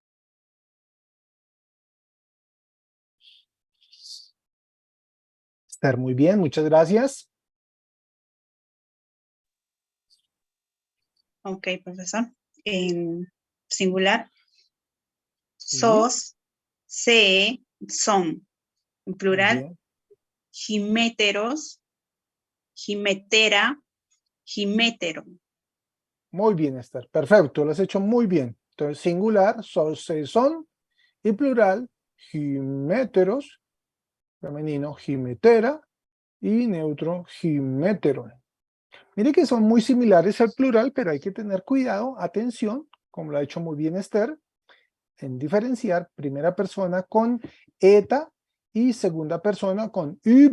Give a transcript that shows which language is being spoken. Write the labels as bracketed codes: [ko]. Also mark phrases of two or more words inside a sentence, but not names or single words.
[es] Esther, muy bien, muchas gracias. Ok, profesor. En singular, Sí. [el] σός, σή, σόν. En [es] Muy plural, bien. [el] ἡμέτερος, ἡμετέρα, ἡμέτερον. [es] Muy bien, Esther. Perfecto, lo has hecho muy bien. Entonces, singular, [el] σός, σή, σόν, [es] y plural, giméteros, femenino, gimetera, y neutro, giméteron. Mire que son muy similares al plural, pero hay que tener cuidado, atención, como lo ha hecho muy bien Esther, en diferenciar primera persona con eta y segunda persona con y.